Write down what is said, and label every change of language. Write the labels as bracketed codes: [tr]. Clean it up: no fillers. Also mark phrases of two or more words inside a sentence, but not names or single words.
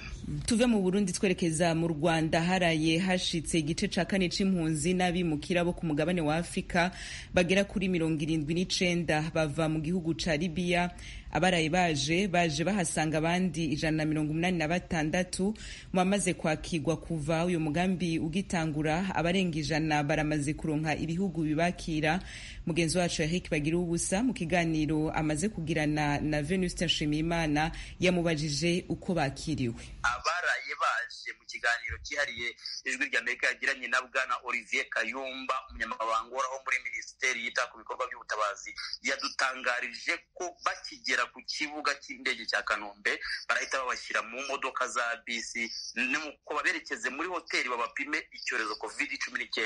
[rn] Tuve mu Burundi twerekeza mu Rwanda. Haraye hashitse igice ca kane c'impunzi n'abimukira bo ku mugabane wa Afrika bagera kuri 79 bava mu gihugu ca Libya. Abaraye baje bahasanga abandi 186 mu bamaze kwakirwa kuva uyu mugambi ugitangura. Abarenga 100 baramaze kuronka ibihugu bibakira. Mugenzi wacu Eric Bagira ubusa mu kiganiro amaze kugirana na Venuste Nshimiyimana yamubajije uko bakiriwe. [rw] Abaraye baje mu kiganiro cyihariye ijwi rya Amerika yagiranye na Bwana Olivier Kayumba, umunyamabanga wo muri Minisiteri yita ku bikorwa by'ubutabazi, yadutangarije ko bakigera ku kibuga cy'indege cya Kanombe barahita babashyira mu modoka za bisi nuko baberekeze muri hoteli babapime icyorezo COVID-19.